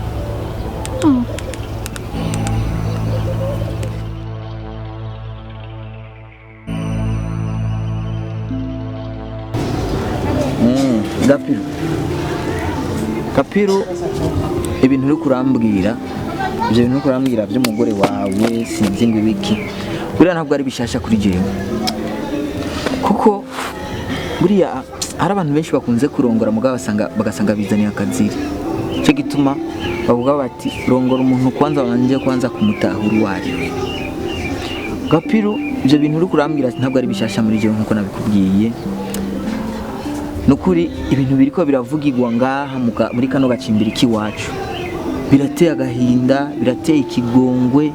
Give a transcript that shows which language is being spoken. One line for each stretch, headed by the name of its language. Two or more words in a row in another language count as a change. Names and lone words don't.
Rundi: Kapiro ibintu uri kurambwira ibyo bintu uri kurambwira by'umugore wawe sinzi ngo ibiki buriya ntabwo ari bishasha kuri jewe kuko buriya hari abantu benshi bakunze kurongora mugabo bagasanga bizaniye akaziri cyo gituma bavuga bati rongora umuntu kwanza kumutahura uwari Kapiro ibyo bintu uri kurambwira ntabwo ari bishasha muri jewe nkuko nabikubwiye nukuri ibintu biriko biravugirwa ngaha muri kano gacimbiri k'iwacu birateye agahinda, birateye ikigongwe.